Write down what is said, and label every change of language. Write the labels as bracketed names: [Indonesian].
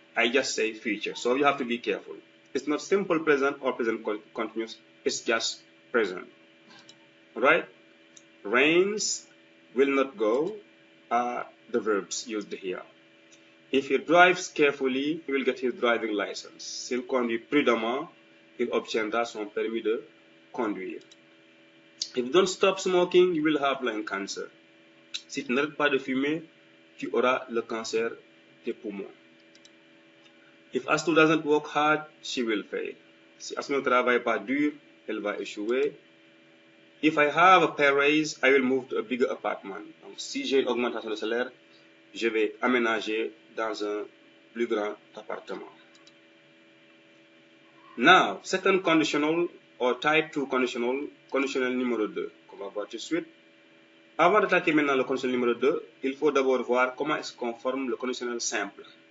[English] I just say future. So you have to be careful. It's not simple present or present continuous. It's just present. Right? Rains, will not go, are the verbs used here. If he drives carefully, he will get his driving license. [French] S'il conduit prudemment, il obtiendra son permis de conduire. [English] If you don't stop smoking, you will have lung cancer. [French] Si tu n'arrêtes pas de fumer, tu auras le cancer des poumons. [English] If Astu doesn't work hard, she will fail. [French] Si Astu ne travaille pas dur, elle va échouer. [English] If I have a pay raise, I will move to a bigger apartment. [French] Donc, si j'ai une augmentation de salaire, je vais aménager dans un plus grand appartement. [English] Now, second conditional or type 2 conditional, [French] conditionnel numéro 2, qu'on va voir tout de suite. Avant d'attaquer maintenant le conditionnel numéro 2, il faut d'abord voir comment est-ce qu'on forme le conditionnel simple.